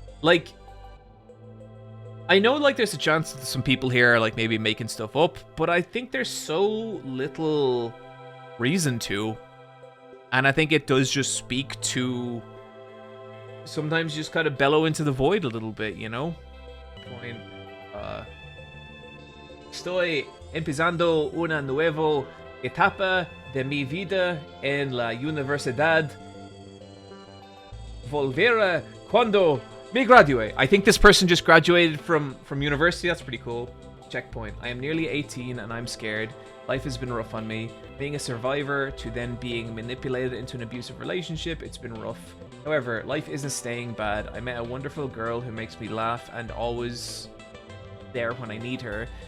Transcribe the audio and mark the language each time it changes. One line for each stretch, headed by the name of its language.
English: Like, I know, like, there's a chance that some people here are, like, maybe making stuff up, but I think there's so little reason to. And I think it does just speak to... Sometimes you just kind of bellow into the void a little bit, you know?
Spanish: Estoy empezando una nueva etapa de mi vida en la universidad. Volveré cuando me gradúe.
English: I think this person just graduated from university. That's pretty cool. Checkpoint. I am nearly 18 and I'm scared. Life has been rough on me. Being a survivor to then being manipulated into an abusive relationship, it's been rough. However, life isn't staying bad. I met a wonderful girl who makes me laugh and always there when I need her.